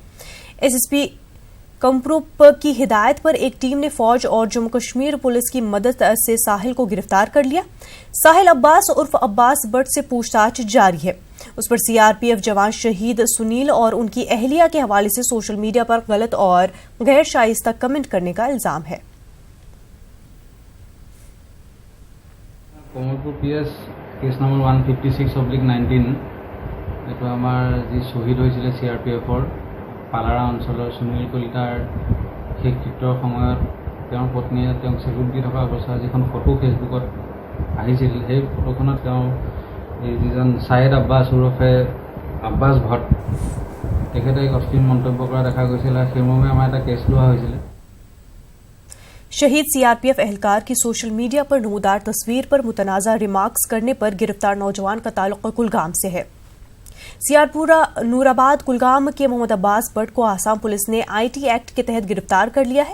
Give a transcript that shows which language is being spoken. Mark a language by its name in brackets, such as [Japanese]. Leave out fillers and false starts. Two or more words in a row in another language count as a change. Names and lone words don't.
[Urdu] SSP کمپروپ کی ہدایت پر ایک ٹیم نے فوج اور جموں کشمیر پولیس کی مدد سے ساحل کو گرفتار کر لیا۔ ساحل عباس عرف عباس بٹ سے پوچھ تاچھ جاری ہے۔ اس پر CRPF جوان شہید سنیل اور ان کی اہلیہ کے حوالے سے [English] social media [Urdu] پر غلط اور غیر شائستہ کمنٹ کرنے کا الزام ہے۔ [Assamese] কমলপুৰ PS [English] case number [Assamese] 156/19 এইটো আমাৰ যি শ্বহীদ হৈছিলে CRPFৰ পালাৰা অঞ্চলৰ সুনীল কলিতাৰ শেষকৃত্যৰ সময়ত তেওঁৰ পত্নীয়ে তেওঁক চেলুট দি থকা অৱস্থাত যিখন ফটো ফেচবুকত আহিছিল, সেই ফটোখনত তেওঁ এই যিজন ছায়েদ আব্বাছ ওৰফে আব্বাছ ভট্ট তেখেতে এক অশ্লীল মন্তব্য কৰা দেখা গৈছিল আৰু সেইমৰ্মে আমাৰ এটা কেছ লোৱা হৈছিল। [Urdu] شہید CRPF اہلکار کی [English] social media [Urdu] پر نمودار تصویر پر متنازعہ ریمارکس کرنے پر گرفتار نوجوان کا تعلق کلگام سے ہے. سیارپورہ نورآباد کلگام کے محمد عباس بھٹ کو آسام پولیس نے IT ایکٹ کے تحت گرفتار کر لیا ہے.